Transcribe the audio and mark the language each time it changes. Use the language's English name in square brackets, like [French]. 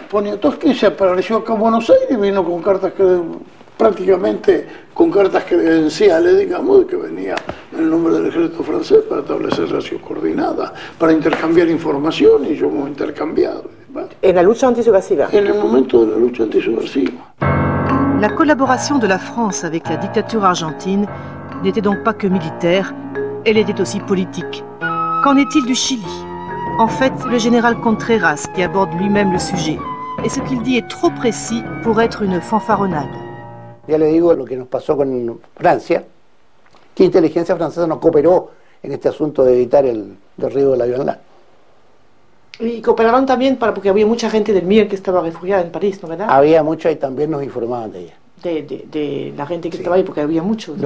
[Spanish] Poniatowski se apareció acá en Buenos Aires y vino con cartas prácticamente con cartas credenciales, digamos, de que venía en el nombre del ejército francés para establecer relación coordinada, para intercambiar información, y yo hemos intercambiado. En la lucha antisubversiva. En el momento de la lucha antisubversiva. [French] La collaboration de la France avec la dictature argentine n'était donc pas que militaire, elle était aussi politique. Qu'en est-il du Chili? En fait, c'est le général Contreras qui aborde lui-même le sujet. Et ce qu'il dit est trop précis pour être une fanfaronnade. [Spanish] Ya le digo lo que nos pasó con Francia, que inteligencia francesa no cooperó en este asunto de evitar el derribo del avión LAN. Y cooperaron también porque había mucha gente del MIR que estaba refugiada en París, ¿no verdad? Había mucha y también nos informaban de ella. De la gente que estaba ahí, porque había muchos.